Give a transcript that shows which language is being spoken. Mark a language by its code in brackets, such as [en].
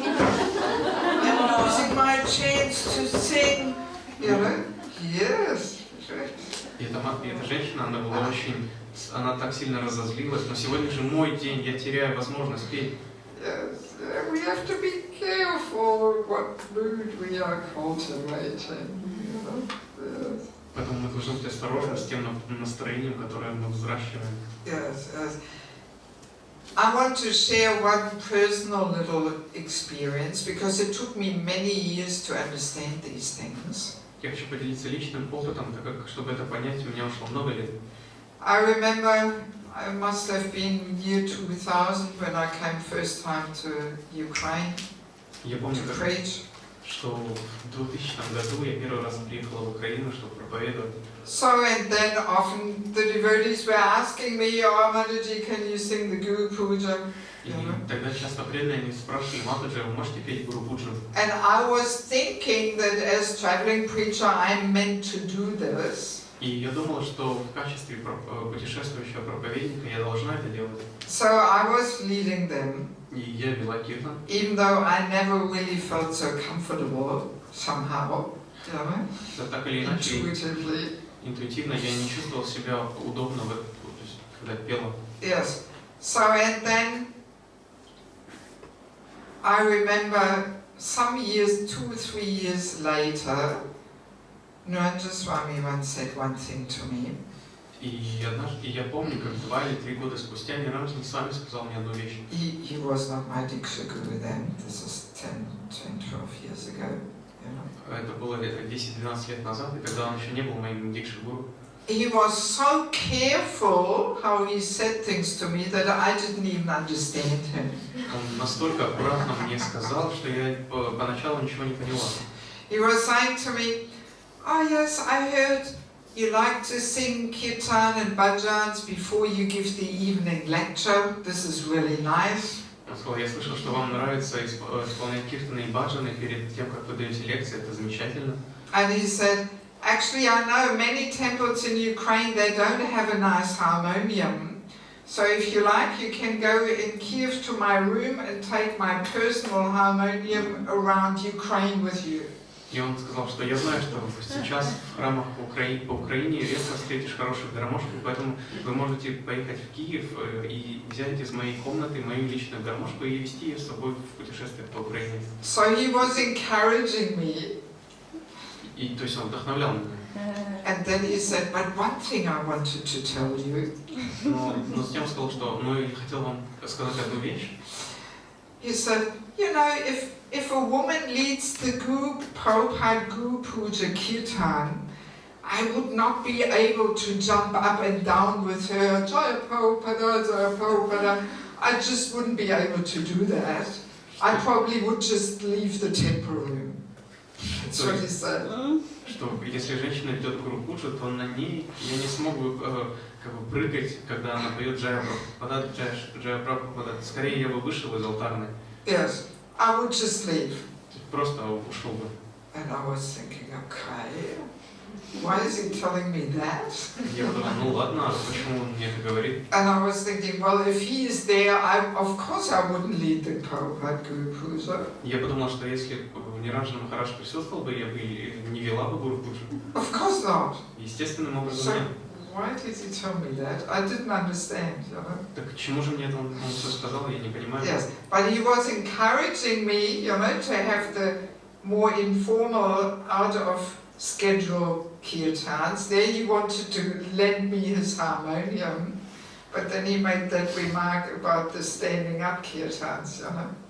[en] I'm losing my chance to sing. You know? Yes. [ru] И эта женщина, она была очень... Она так сильно разозлилась, но сегодня же мой день, я теряю возможность петь. [en] Yes, we have to be careful what mood we are cultivating. Yes. [ru] Поэтому мы должны быть осторожны с тем настроением, которое мы взращиваем. Yes, yes. [en] I want to share one personal little experience because it took me many years to understand these things. [ru] Я хочу поделиться личным опытом, так как, чтобы это понять, у меня ушло много лет. [en] I remember, I must have been year 2000 when I came first time to Ukraine to preach. [ru] Что в 2000 году я первый раз приехала в Украину, чтобы проповедовать. [en] So, and then often the devotees were asking me, oh, Mataji, can you sing the Guru Puja? [ru] И тогда часто преданные они спрашивали, Матаджи, вы можете петь Гуру Пуджу? [en] And I was thinking that as traveling preacher, I'm meant to do this. [ru] И я думала, что в качестве путешествующего проповедника я должна это делать. [en] So I was leading them. [ru] И я вела киртан. [en] Even though I never really felt so comfortable somehow, you know, [ru] Так или иначе, [en] intuitively. [ru] Интуитивно я не чувствовал себя удобно, когда пела. [en] Yes. So and then I remember some years, 2-3 years later, Narendra Swami once said one thing to me. [ru] И однажды, я помню, как 2 или 3 года спустя Нарендра Свами сказал мне одну вещь. [en] He was not my Diksha Guru then. This is 10-12 years ago. You know. [ru] Это было 10-12 лет назад, и тогда он еще не был моим дикши-гуру. [en] He was so careful how he said things to me that I didn't even understand him. [ru] Он настолько аккуратно мне сказал, что я поначалу ничего не поняла. [en] He was saying to me, oh yes, I heard you like to sing kirtan and bhajans before you give the evening lecture. This is really nice. [ru] Он сказал, я слышал, что вам нравится исполнять киртаны и баджаны перед тем, как вы даете лекции, это замечательно. [en] And he said, actually I know many temples in Ukraine, they don't have a nice harmonium. So if you like, you can go in Kiev to my room and take my personal harmonium around Ukraine with you. [ru] И он сказал, что я знаю, что сейчас в храмах по Украине редко встретишь хороших гармошку, поэтому вы можете поехать в Киев и взять из моей комнаты мою личную гармошку и вести ее с собой в путешествие по Украине. [en] So he was encouraging me. [ru] И то есть он вдохновлял меня. [en] And then he said, but one thing I wanted to tell you. [ru] Но затем сказал, что я хотел вам сказать одну вещь. [en] He said, you know, if a woman leads the Prabhupada Guru Puja Kirtan, I would not be able to jump up and down with her, Jaya Prabhupada, Jaya Prabhupada. I just wouldn't be able to do that. I probably would just leave the temple room. That's what he said. [ru] Что если женщина ведет Гуру Пуджу, то на ней я не смогу прыгать, когда она поет Джая Прабхупада. Скорее я бы вышел из алтарной. [en] Yes, I would just leave. [ru] Просто ушел бы. [en] And I was thinking, okay, why is he telling me that? [ru] Я подумал, ладно, почему он мне это говорит? [en] And I was thinking, well, if he is there, of course I wouldn't lead the Prabhupada Guru Puja. [ru] Я подумал, что если ни разу на Махараш присутствовал бы, я бы не вела бы Гуру Пуджу. [en] Of course not. [ru] Естественным образом [en] So, [ru] нет. [en] why did he tell me that? I didn't understand, you know. [ru] Так к чему же мне это он все сказал, я не понимаю. [en] Yes, but he was encouraging me, you know, to have the more informal, out of schedule kirtans. There he wanted to lend me his harmonium, but then he made that remark about the standing up kirtans, you know.